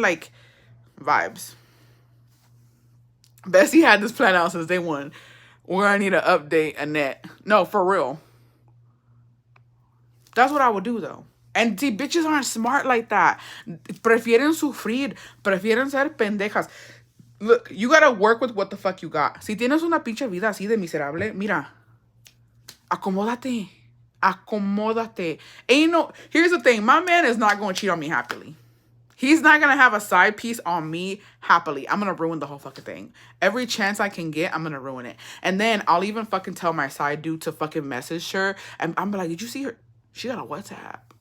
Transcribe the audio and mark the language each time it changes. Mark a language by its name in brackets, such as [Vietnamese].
[English] Like, vibes. Bessie had this plan out since day one. We're gonna need to update Annette. No, for real. That's what I would do though. And see, bitches aren't smart like that. [Spanish] Prefieren sufrir. Prefieren ser pendejas. [English] Look, you gotta work with what the fuck you got. [Spanish] Si tienes una pinche vida así de miserable, mira, acomódate. Acomódate. [English] Here's the thing. My man is not gonna cheat on me happily. He's not gonna have a side piece on me happily. I'm gonna ruin the whole fucking thing. Every chance I can get, I'm gonna ruin it. And then I'll even fucking tell my side dude to fucking message her. And I'm like, did you see her? She got a WhatsApp.